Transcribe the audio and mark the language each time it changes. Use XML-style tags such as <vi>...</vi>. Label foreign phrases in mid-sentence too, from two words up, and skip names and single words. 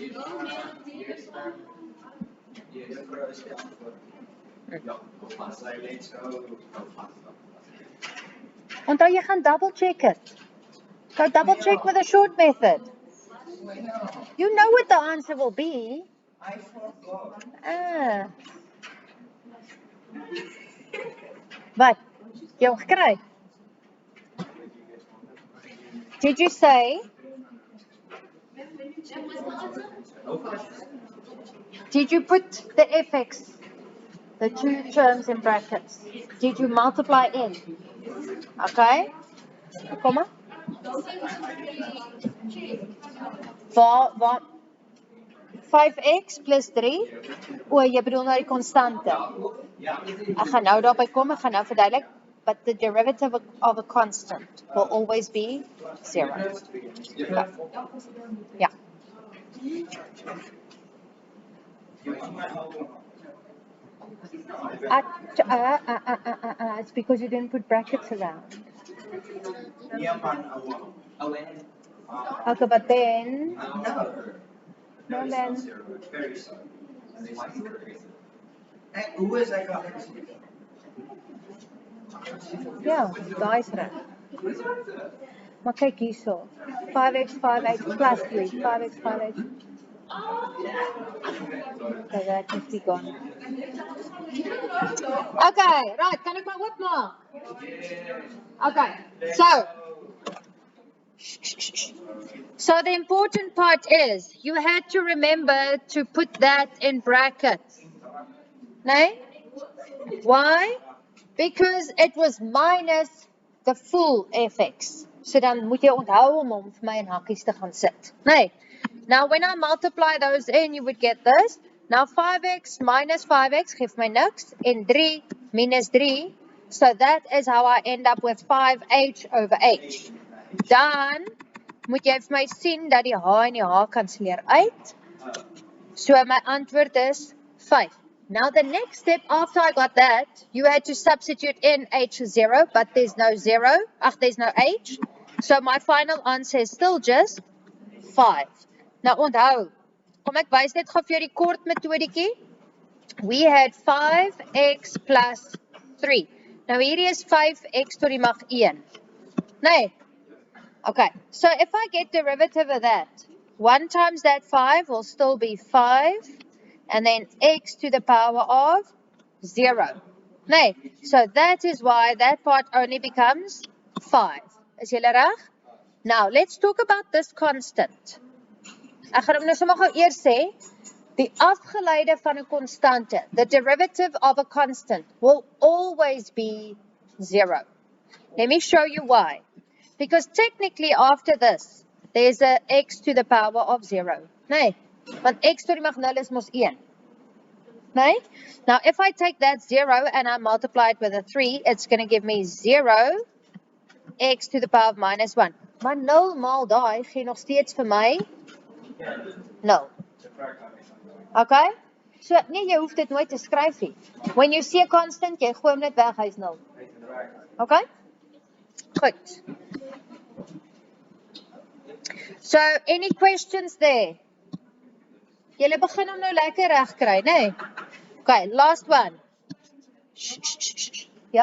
<af>Onthou jy gaan</af> <en>double check it. Go double check with a short method. You know what the answer will be. I forgot.</en> <af>Wat? Jy het gekry?</af> <en>Did you say? Did you put the fx, the two terms in brackets? Did you multiply in? Okay.</en> <af>Kom maar. Waar 5x plus 3. O, jy bedoel nou die konstante. Ek gaan nou daarby kom, ek gaan nou verduidelik.</af> <en>But the derivative of a constant will always be 0.</en> <af>Ja.</af> <en>It's because you didn't put brackets around. Okay, but then... No, then...</en> <af>Hoe is hy kan? Ja, daai is reg. Maar kyk hierso. 5x, 5h plus 3.</af> <en>5x, 5h. Okay, that must be gone. Okay, right.</en> <af>Kan ek maar oopmaak?</af> <en>Okay, so the important part is you had to remember to put that in brackets. Nee? Why? Because it was minus the full fx.</en> <af>So dan moet jy onthou om vir my in hakkies te gaan sit. Nee.</af> <en>Now when I multiply those in, you would get this. Now 5x minus 5x</en> <af>geef my niks en 3 minus 3.</af> <en>So that is how I end up with 5h over h.</en> <af>Dan moet jy vir my sien dat die h en die h kanselleer uit.</af> <en>So</en> <af>my antwoord is</af> <en>5 Now the next step after I got that, you had to substitute in h0, but there's no 0. There's no h. So my final answer is still just 5.</en> <af>Nou onthou, kom ek wys net gou vir jou die kort metodetjie.</af> <en>We had 5x plus 3.</en> <af>Nou hierdie is 5x tot die mag 1. Nee.</af> <en>Okay, so if I get derivative of that, 1 times that 5 will still be 5, and then x to the power of 0. Nee, so that is why that part only becomes 5.</en> <af>Is julle reg?</af> <en>Now, let's talk about this constant.</en> <af>Ek gaan hom nou sommer gou eers sê, die afgeleide van 'n konstante,</af> <en>the derivative of a constant will always be 0. Let me show you why. Because technically after this, there's a x to the power of 0.</en> <af>Nee, want x to die mag 0 is mos 1. Nee?</af> <en>Now if I take that 0 and I multiply it with a 3, it's going to give me 0 x to the power of minus 1.</en> <af>Maar 0 maal daai gee nog steeds vir my 0. Okay? So nee, jy hoef dit nooit te skryf nie.</af> <en>When you see a constant,</en> <af>jy gooi hom net weg, hy's 0. Okay? Goed.</af> <en>So, any questions there?</en> <af>Julle begin hom nou lekker reg kry, nee?</af> <en>Okay, last one.</en> <af>Ja?</af>